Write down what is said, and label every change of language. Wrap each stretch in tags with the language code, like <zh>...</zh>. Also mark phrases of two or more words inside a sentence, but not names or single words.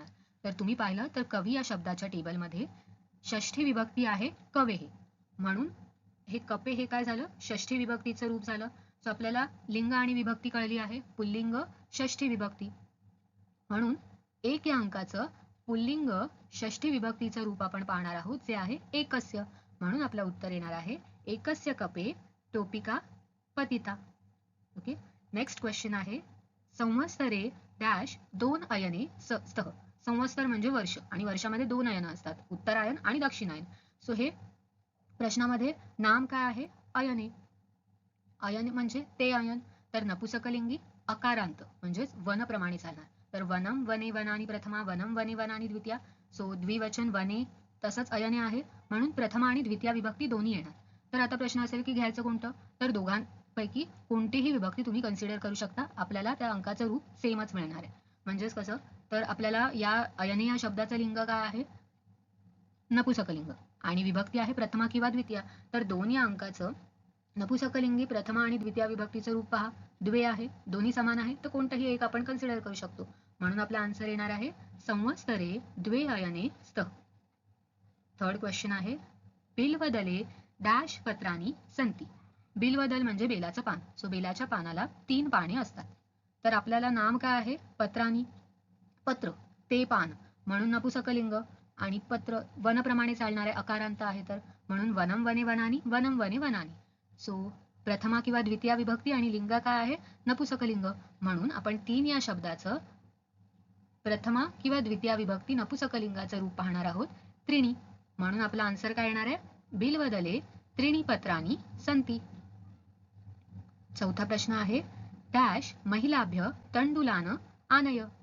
<mr>तर तुम्ही पाहिलं तर कवी या शब्दाच्या टेबलमध्ये षष्ठी विभक्ती आहे कवे हे, म्हणून हे कपे हे काय झालं? षष्ठी विभक्तीचं रूप झालं. सो आपल्याला लिंग आणि विभक्ती कळली आहे, पुल्लिंग षष्ठी विभक्ती, म्हणून एक या अंकाचं पुल्लिंग षष्ठी विभक्तीचं रूप आपण पाहणार आहोत, जे आहे एकस्य.</mr> <sa>म्हणून आपलं उत्तर येणार आहे एकस्य कपे टोपिका पतिता.</sa> <en>okay, next question</en> <mr>आहे</mr> <sa>संवत्सरे डॅश 2 अयने स्तः.</sa> <mr>संवत्सर म्हणजे वर्ष, आणि वर्षामध्ये 2 अयन असतात, उत्तरायन आणि दक्षिणायन. सो हे प्रश्नामध्ये नाम काय आहे? अयने. अयन म्हणजे ते अयन. तर नपुसकलिंगी अकारांत म्हणजेच वन प्रमाणे चालणार.</mr> <sa>तर वनम वने वनानी प्रथमा, वनम वने वनानी द्वितीया.</sa> <mr>सो द्विवचन वने, तसंच अयने आहे, म्हणून प्रथमा आणि द्वितीय विभक्ती दोन्ही येणार. तर आता प्रश्न असेल की घ्यायचं कोणतं? तर दोघांपैकी कोणतीही विभक्ती तुम्ही कन्सिडर करू शकता, आपल्याला त्या अंकाचं रूप सेमच मिळणार आहे. म्हणजेच कसं? तर आपल्याला या अयने या शब्दाचं लिंग काय आहे? नपुसकलिंग, आणि विभक्ती आहे प्रथमा किंवा द्वितीय. तर 2 या अंकाचं नपुसकलिंगी प्रथमा आणि द्वितीय विभक्तीचं रूप पहा, द्वे आहे, दोन्ही समान आहे, तर कोणतंही एक आपण कन्सिडर करू शकतो.</mr> <sa>म्हणून आपला आन्सर येणार आहे संवत्सरे द्वे अयने स्तः.</sa> <en>third question</en> <mr>आहे</mr> <sa>बिल्वदले डॅश पत्रानी संती.</sa> <mr>बिल्वदल म्हणजे बेलाचं पान. सो बेलाच्या पानाला 3 पाने असतात. तर आपल्याला नाम काय आहे? पत्रानी, पत्र, ते पान, म्हणून नपुसकलिंग, आणि पत्र वनप्रमाणे चालणारे अकारांत आहे, तर म्हणून</mr> <sa>वनम वने वनानी, वनम वने वनानी.</sa> <mr>सो प्रथमा किंवा द्वितीय विभक्ती आणि लिंग काय आहे? नपुसकलिंग, म्हणून आपण 3 या शब्दाचं प्रथमा किंवा द्वितीय विभक्ती नपुसकलिंगाचं रूप पाहणार आहोत, त्रिणी. म्हणून आपला आन्सर काय येणार आहे?</mr> <sa>बिल्वदले त्रिणी पत्रानी संती. चौथा प्रश्न आहे डॅश महिलाभ्य तंडुलान आनय.</sa>